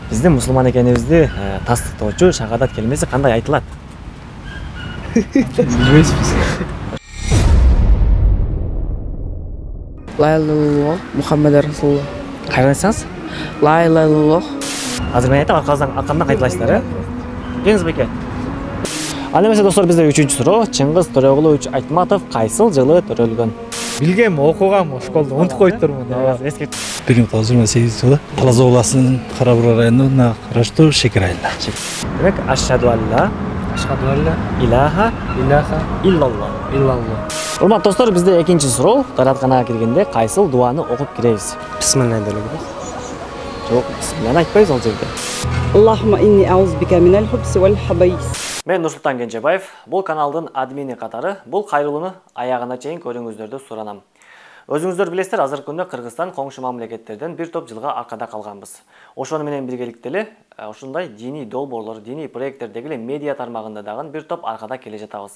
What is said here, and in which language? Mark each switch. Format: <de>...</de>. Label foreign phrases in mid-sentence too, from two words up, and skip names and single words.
<ky>Биздин мусулман экенибизди тастыктоочу шахадат келмеси кандай айтылат? Билбейсиз.</ky> <ar>لا إله إلا الله محمد رسول الله.</ar> <ky>Кайрадан айтсаңыз?</ky> <ar>لا إله إلا الله.</ar> <ky>Азыр мен айтам, аркамдан кайталайсыздар, э? Келиңиз беке. Анда эмесе достор, бизде 3-чү суроо. Чыңгыз Төрөгулович Айтматов кайсыл жылы төрөлгөн? Билгем, окугам школда, унутуп коюптурмун. Эскерт. 1928 жылы Талас областынын Кара-Бура районуна караштуу Шекер айылында. Демек,</ky> <ar>أشهد أن لا أشهد أن لا إله إلا الله.</ar> <ky>Урматтуу достор, бизде экинчи суроо. Дааратканага киргенде кайсыл дуаны окуп киребиз? Бисмилlah делебиз. Жок, бисмилlah айтпайбыз ал жерде.</ky> <ar>اللهم إني أعوذ بك من الخبث والخبائث.</ar> <ky>Мен Нурсултан Кенжебаев, бул каналдын админи катары, бул кайрылууну аягына чейин көрүүңүздөрдү суранам. Өзүңүздөр билесиздер, азыркы күндө Кыргызстан коңшу мамлекеттерден бир топ жылга аркада калганбыз. Ошону менен биргеликте эле ушундай диний долбоорлор, диний проекттердеги эле медиа тармагында дагы бир топ аркада келе жатабыз.</ky>